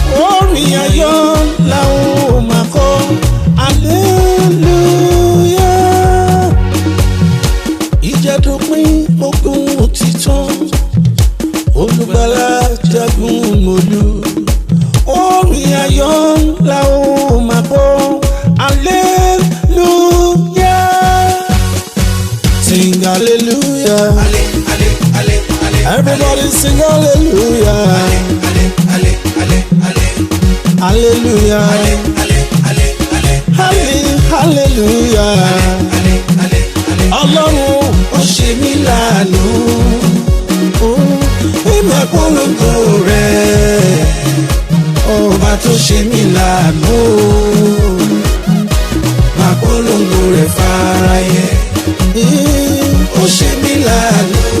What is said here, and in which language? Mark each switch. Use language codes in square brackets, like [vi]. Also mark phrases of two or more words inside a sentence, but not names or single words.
[yo] Orin ayọ̀ la ó máa kọ, hallelujah. Ìjà dópin, ogun ti tán. Olùgbàlà jagun mọ́lú. Orin ayọ̀ ńlá ó máa bọ́. [en] Hallelujah. Sing hallelujah. Ale, ale, ale, ale, Everybody ale. sing hallelujah. Ale, ale, ale, Ale, ale. Hallelujah. Ale, ale, ale, ale. Halle-, hallelujah. Ale, ale, ale, ale. [yo] Ọlọ́run, Ó ṣe mí láàánú. Mm. Èmi á polongo rẹ̀. Ọba tó ṣe mí láàánú. Máa polongo rẹ̀ fáráyé. Ee, Ó ṣe mí láàánú.